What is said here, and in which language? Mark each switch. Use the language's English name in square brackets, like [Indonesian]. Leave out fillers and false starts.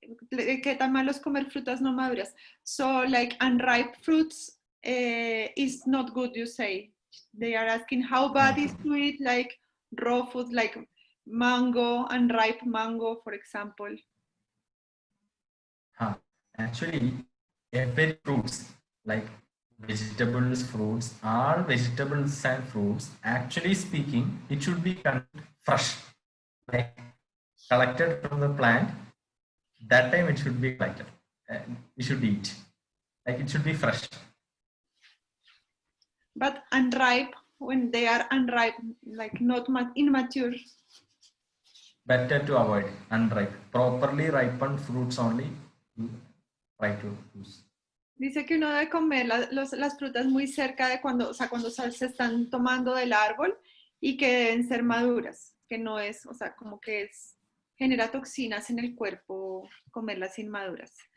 [Spanish] ¿Qué tan malo es comer frutas no maduras? [English] So like unripe fruits is not good, you say. They are asking how bad is to eat like raw food like mango, unripe mango, for example. Actually, every fruits like vegetables, fruits, all vegetables and fruits, actually speaking, it should be fresh, like collected from the plant. That time it should be collected. We should eat. Like it should be fresh. but unripe, when they are unripe, like not immature. Better to avoid unripe. Properly ripened fruits only you try to use. [Spanish] Dice que uno debe comer las frutas muy cerca de cuando, o sea, cuando se están tomando del árbol y que deben ser maduras, que no es, o sea, como que es, genera toxinas en el cuerpo comerlas inmaduras.